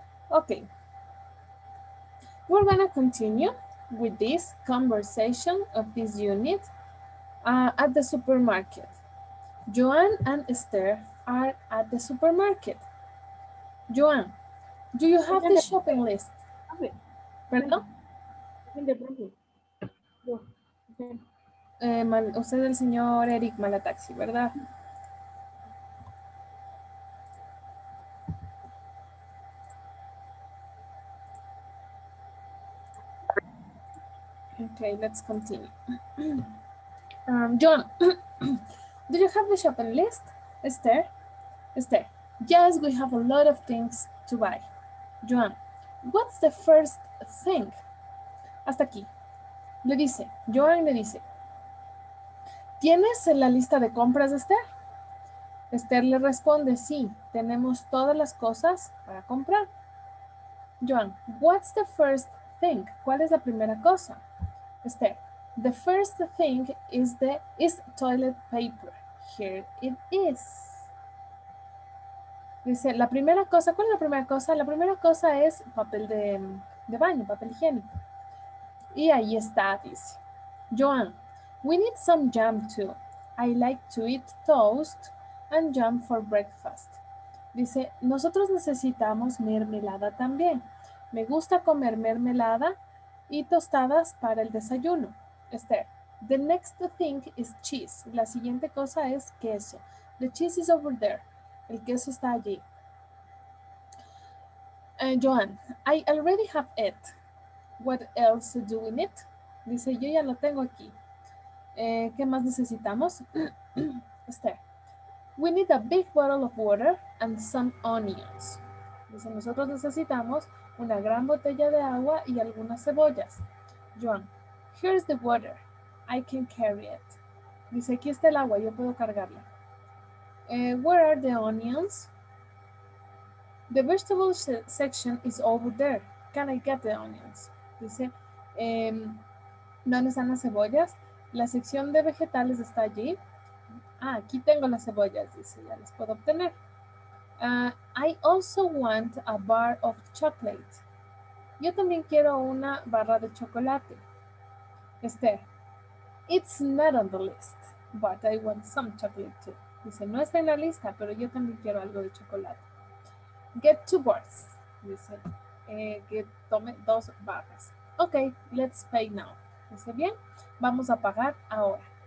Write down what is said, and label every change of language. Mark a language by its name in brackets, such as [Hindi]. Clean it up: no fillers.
[English] Okay, we're gonna continue with this conversation of this unit at the supermarket. Joan and Esther are at the supermarket. Joan, do you have the shopping list? [Spanish] ¿Perdón? Usted es el señor Eric Malataxi, ¿verdad? [English] Okay, let's continue. John, do you have the shopping list? Esther? Esther, yes, we have a lot of things to buy. Joan, what's the first thing? [Spanish] Hasta aquí. Le dice, Joan le dice, ¿tienes la lista de compras, Esther? Esther le responde, sí, tenemos todas las cosas para comprar. Joan, [English] what's the first thing? [Spanish] ¿Cuál es la primera cosa? [English] Esther, the first thing is toilet paper. Here it is. [Spanish] Dice, la primera cosa, ¿cuál es la primera cosa? La primera cosa es papel de baño, papel higiénico. Y ahí está, dice. [English] Joan, we need some jam too. I like to eat toast and jam for breakfast. [Spanish] Dice, nosotros necesitamos mermelada también. Me gusta comer mermelada y tostadas para el desayuno. [English] Esther, the next thing is cheese. [Spanish] La siguiente cosa es queso. [English] The cheese is over there. [Spanish] El queso está allí. [English] Joan, I already have it. What else do we need? [Spanish] Dice, yo ya lo tengo aquí. ¿Qué más necesitamos? [English] Esther, we need a big bottle of water and some onions. [Spanish] Dice, nosotros necesitamos una gran botella de agua y algunas cebollas. [English] Joan, here's the water. I can carry it. [Spanish] Dice, aquí está el agua, yo puedo cargarla. [English] Where are the onions? The vegetable section is over there. Can I get the onions? [Spanish] Dice, ¿dónde están las cebollas? La sección de vegetales está allí. Ah, aquí tengo las cebollas, dice, ya las puedo obtener. [English] I also want a bar of chocolate. [Spanish] Yo también quiero una barra de chocolate. [English] Esther, it's not on the list, but I want some chocolate too. [Spanish] Dice, no está en la lista, pero yo también quiero algo de chocolate. [English] Get 2 bars. [Spanish] Dice, que tome 2 barras. [English] Ok, let's pay now. [Spanish] Dice, bien, vamos a pagar ahora.